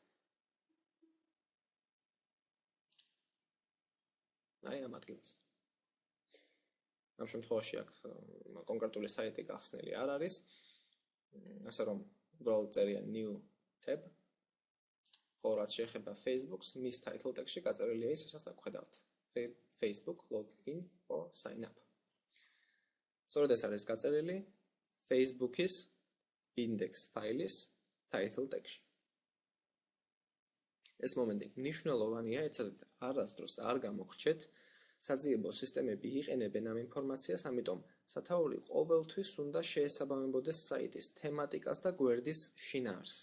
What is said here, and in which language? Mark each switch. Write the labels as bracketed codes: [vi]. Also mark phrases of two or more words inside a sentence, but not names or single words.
[ka] აი ამ ადგილას. ამ შემთხვევაში აქ კონკრეტული საიტი გახსნილი არ არის. ასე რომ უბრალოდ წერია [en] new tab. [ka] ხო, რაც შეეხება Facebook-ს, მის [en] title tag- [ka] ში გაწერილია ის, რასაც აქ ხედავთ. [en] Facebook login or sign up. [ka] სწორედ ეს არის გაწერილი Facebook-ის index ფაილის [en] title tag- [ka] ში. ეს მომენტი მნიშვნელოვანია, ეცადეთ არასდროს არ გამოგრჩეთ, საძიებო სისტემები იყენებენ ამ ინფორმაციას, ამიტომ სათაური ყოველთვის უნდა შეესაბამებოდეს საიტის თემატიკას და გვერდის შინაარსს.